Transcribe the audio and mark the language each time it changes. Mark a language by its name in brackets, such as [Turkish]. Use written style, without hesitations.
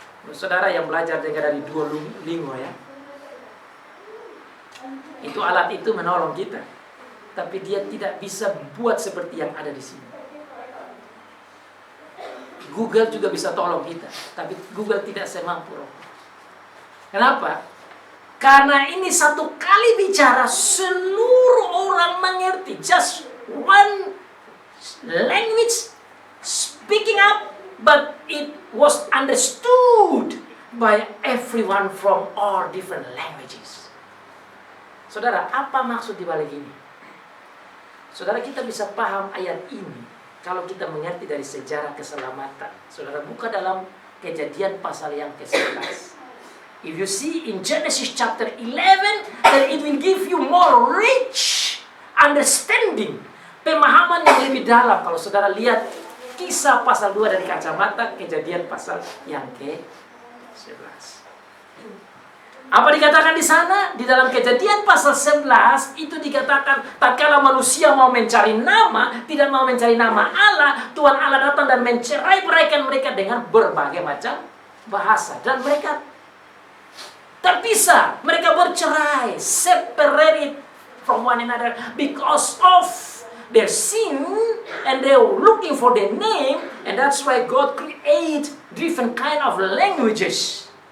[Indonesian] Saudara yang belajar dengan dari Duolingo ya, itu alat itu menolong kita, tapi dia tidak bisa buat seperti yang ada di sini. Google juga bisa tolong kita, tapi Google tidak semampu Roh. Kenapa? Karena ini satu kali bicara seluruh orang mengerti. [English] Just one language speaking up, but it was understood by everyone from all different languages. [Indonesian] Saudara, apa maksud di balik ini? Saudara, kita bisa paham ayat ini kalau kita mengerti dari sejarah keselamatan. Saudara buka dalam Kejadian pasal yang ke-11. [English] If you see in Genesis chapter 11, then it will give you more rich understanding. [Indonesian] Pemahaman yang lebih dalam kalau saudara lihat Kisah pasal 2 dari kacamata Kejadian pasal yang ke-11. Apa dikatakan di sana? Di dalam Kejadian pasal 11 itu dikatakan tatkala manusia mau mencari nama, tidak mau mencari nama Allah, Tuhan Allah datang dan mencerai-beraikan mereka dengan berbagai macam bahasa, dan mereka terpisah, mereka bercerai, [English] separated from one another because of their sin, and they were looking for their name, and that's why God create different kind of languages.